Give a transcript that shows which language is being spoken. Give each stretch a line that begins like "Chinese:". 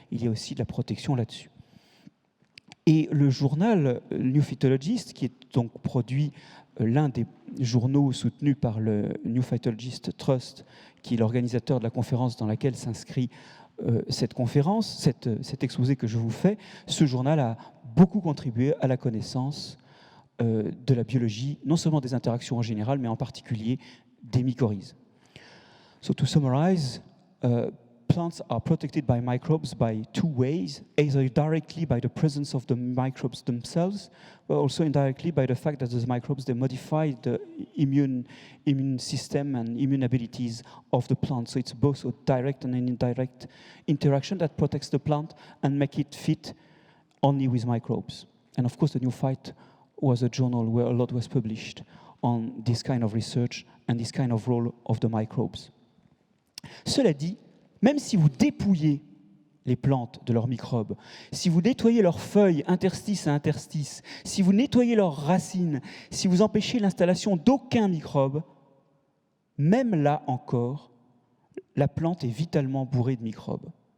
French: Il y a aussi de la protection là-dessus. Et le journal New Phytologist, qui est donc produit l'un des journaux soutenus par le New Phytologist Trust, qui est l'organisateur de la conférence dans laquelle s'inscrit cette conférence, cet exposé que je vous fais, ce journal a beaucoup contribué à la connaissance de la biologie, non seulement des interactions en général, mais en particulier des mycorhizes.
English: So to summarize, plants are protected by microbes by two ways, either directly by the presence of the microbes themselves, but also indirectly by the fact that those microbes, they modify the immune system and immune abilities of the plant. So it's both a direct and an indirect interaction that protects the plant and make it fit only with microbes. And of course, the New Phyt was a journal where a lot was published on this kind of research and this kind of role of the microbes.
French: Cela dit, même si vous dépouillez les plantes de leurs microbes, si vous nettoyez leurs feuilles interstice à interstice, si vous nettoyez leurs racines, si vous empêchez l'installation d'aucun microbe, même là encore, la plante est vitalement bourrée de microbes.